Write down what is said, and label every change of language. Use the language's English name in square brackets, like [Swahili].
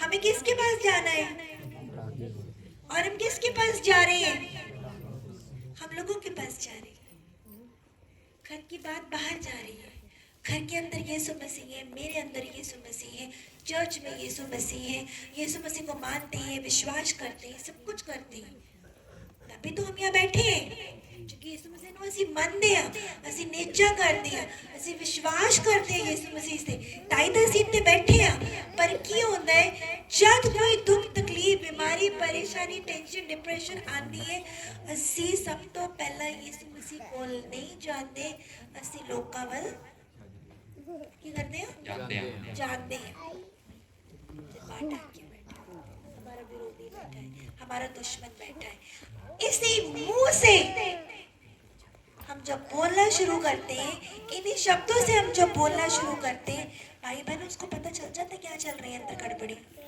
[Hindi] हमें किसके पास जाना है और हम किसके पास जा रहे हैं? हम लोगों के पास जा रहे हैं। घर की बात बाहर जा रही है। घर के अंदर यीशु मसीह है, मेरे अंदर यीशु मसीह है, चर्च में यीशु मसीह है, यीशु मसीह को मानते हैं, विश्वास करते हैं, सब कुछ करते हैं। तभी तो हम यहाँ बैठे हैं, क्योंकि यीशु मसीह ने [Punjabi] ਅਸੀਂ ਮੰਨਦੇ ਆ, ਅਸੀਂ ਨੇਚਾ ਕਰਦੇ ਆ, ਅਸੀਂ ਵਿਸ਼ਵਾਸ ਕਰਦੇ ਆ ਯਿਸੂ ਮਸੀਹ ਤੇ। ਤਾਈ ਤਾਂ ਅਸੀਂ ਇੱਥੇ ਬੈਠੇ ਆ। ਪਰ ਕੀ ਹੁੰਦਾ ਹੈ, ਜਦ ਕੋਈ ਦੁੱਖ ਤਕਲੀਫ [Hindi] भी बीमारी परेशानी टेंशन डिप्रेशन आती है [Punjabi] ਅਸੀਂ ਸਭ ਤੋਂ ਪਹਿਲਾਂ ਯਿਸੂ ਮਸੀਹ ਕੋਲ [Hindi] नहीं जाते [Punjabi] ਅਸੀਂ ਲੋਕਾਂ ਵੱਲ ਕੀ ਕਰਦੇ ਹਾਂ ਜਾਂਦੇ ਹਾਂ [Hindi] जानते हैं बाटा के बैठा है, हमारा विरोधी बैठा है हमारा दुश्मन बैठा है इसी मुंह से हम जब बोलना शुरू करते हैं इन्हीं शब्दों से हम जब बोलना शुरू करते हैं भाई बहन उसको पता चल जाता है क्या चल रही है अंदर गड़बड़ी